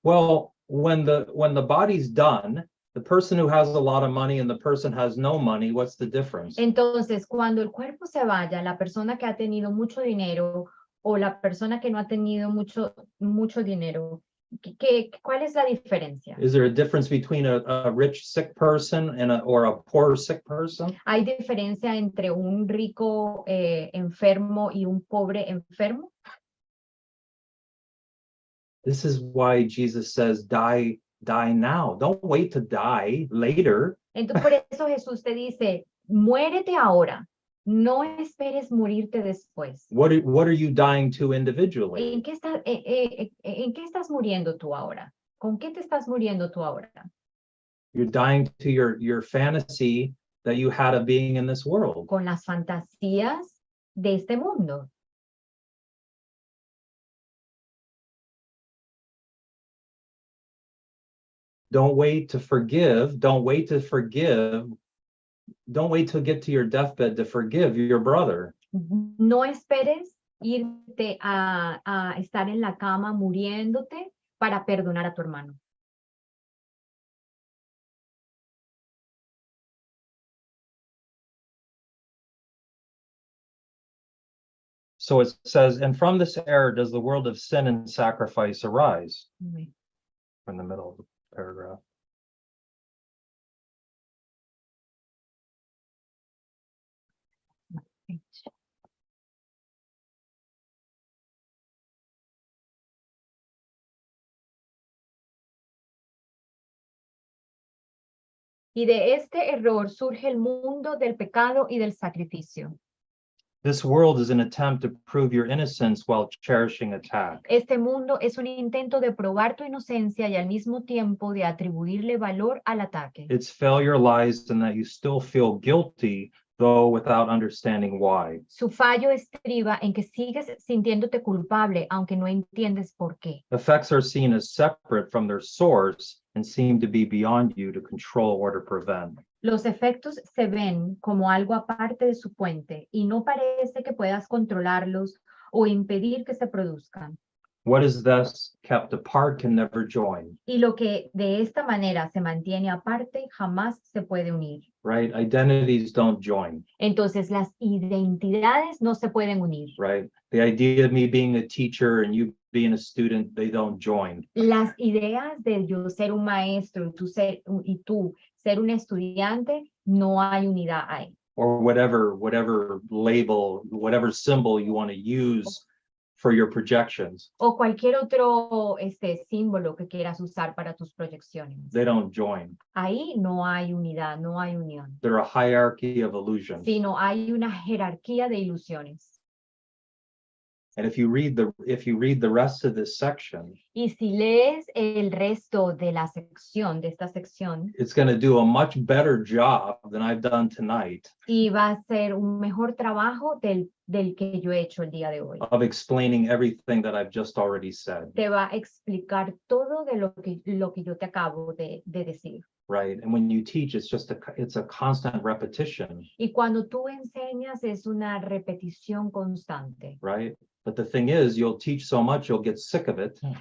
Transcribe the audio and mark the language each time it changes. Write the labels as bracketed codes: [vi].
[en] Well, when the body's done, the person who has a lot of money and the person has no money, what's the difference? [es] Entonces, cuando el cuerpo se vaya, la persona que ha tenido mucho dinero o la persona que no ha tenido mucho dinero, ¿cuál es la diferencia? [en] Is there a difference between a rich sick person or a poor sick person? [es] ¿Hay diferencia entre un rico enfermo y un pobre enfermo? [en] This is why Jesus says, die now. Don't wait to die later. [es] Entonces, por eso Jesús te dice, muérete ahora, no esperes morirte después. [en] What are you dying to individually? [es] ¿En qué estás muriendo tú ahora? ¿Con qué te estás muriendo tú ahora? [en] You're dying to your fantasy that you had of being in this world. [es] Con las fantasías de este mundo. [en] Don't wait to forgive. Don't wait to forgive. Don't wait to get to your deathbed to forgive your brother. [es] No esperes irte a estar en la cama muriéndote para perdonar a tu hermano. [en] So it says, and from this error does the world of sin and sacrifice arise? In the middle of the paragraph. [es] Y de este error surge el mundo del pecado y del sacrificio. [en] This world is an attempt to prove your innocence while cherishing attack. [es] Este mundo es un intento de probar tu inocencia y al mismo tiempo de atribuirle valor al ataque. [en] Its failure lies in that you still feel guilty, though without understanding why. [es] Su fallo estriba en que sigues sintiéndote culpable, aunque no entiendes por qué. [en] Effects are seen as separate from their source and seem to be beyond you to control or to prevent. [es] Los efectos se ven como algo aparte de su fuente y no parece que puedas controlarlos o impedir que se produzcan. [en] What is thus kept apart can never join. [es] Y lo que de esta manera se mantiene aparte jamás se puede unir. [en] Right? Identities don't join. [es] Entonces las identidades no se pueden unir. [en] Right? The idea of me being a teacher and you being a student, they don't join. [es] Las ideas de yo ser un maestro y tú ser un estudiante, no hay unidad ahí. [en] Or whatever label, whatever symbol you want to use for your projections. [es] O cualquier otro símbolo que quieras usar para tus proyecciones. [en] They don't join. [es] Ahí no hay unidad, no hay unión. [en] They're a hierarchy of illusions. [es] Sino hay una jerarquía de ilusiones. [en] And if you read the rest of this section, [es] Y si lees el resto de esta sección, [en] it's going to do a much better job than I've done tonight [es] y va a ser un mejor trabajo del que yo he hecho el día de hoy. [en] of explaining everything that I've just already said. [es] Te va a explicar todo de lo que yo te acabo de decir. [en] Right? And when you teach, it's a constant repetition. [es] Y cuando tú enseñas es una repetición constante. [en] Right? But the thing is, you'll teach so much, you'll get sick of it.